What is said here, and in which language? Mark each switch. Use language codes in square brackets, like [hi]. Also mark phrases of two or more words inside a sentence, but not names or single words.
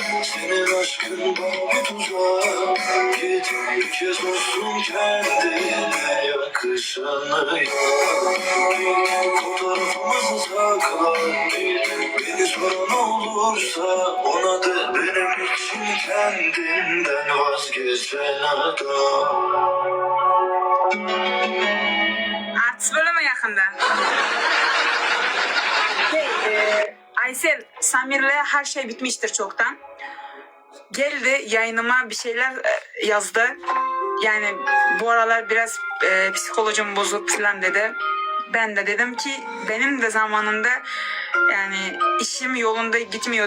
[tr] Senin aşkın bana bir tuzak. Git bir kez olsun kendine yakışanı yap. Fotoğrafımızı sakla. Beni soran olursa ona da benim için kendinden vazgeçen adam. [uz] Artist bo'limi yaqinda? [tr] Aysel, Samir'le her şey bitmiştir çoktan. Geldi yayınıma bir şeyler yazdı. Yani bu aralar biraz psikolojim bozuk falan dedi. Ben de dedim ki benim de zamanında yani işim yolunda gitmiyordu.